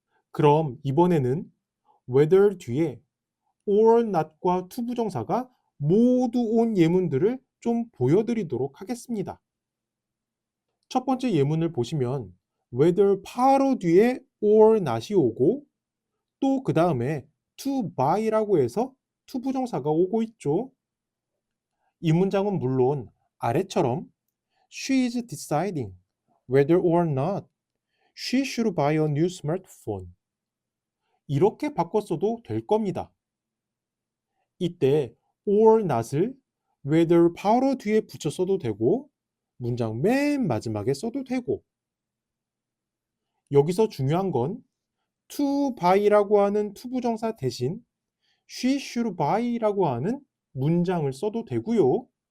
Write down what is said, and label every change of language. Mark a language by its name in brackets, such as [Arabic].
[Korean] 그럼 이번에는 whether 뒤에 or not과 투부정사가 모두 온 예문들을 좀 보여드리도록 하겠습니다. 첫 번째 예문을 보시면 whether 바로 뒤에 or not이 오고 또 그 다음에 to buy라고 해서 투부정사가 오고 있죠. 이 문장은 물론 아래처럼 [English] She is deciding whether or not she should buy a new smartphone [Korean] 이렇게 바꿨어도 될 겁니다. 이때 or not을 whether 바로 뒤에 붙여 써도 되고 문장 맨 마지막에 써도 되고 여기서 중요한 건 to buy라고 하는 투부정사 대신 [English] she should buy [Korean] 라고 하는 문장을 써도 되고요.